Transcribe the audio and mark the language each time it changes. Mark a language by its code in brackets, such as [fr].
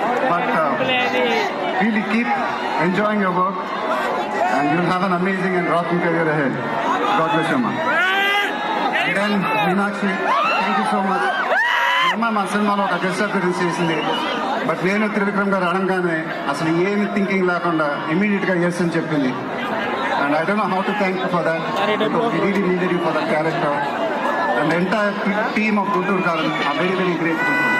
[en] But really keep enjoying your work and you'll have an amazing and rocking career ahead. God bless you, ma. And then Meenakshi, thank you so much. [te] అమ్మ మా సినిమాలో ఒక guest appearance చేసింది. But నేను త్రివిక్రమ్ గారు అనగానే అసలు ఏమి థింకింగ్ లేకుండా ఇమీడియట్గా ఎస్ అని చెప్పింది. [en] And I don't know how to thank you for that. We really needed you for that character. And the entire team of Guntur Karan are very, very grateful.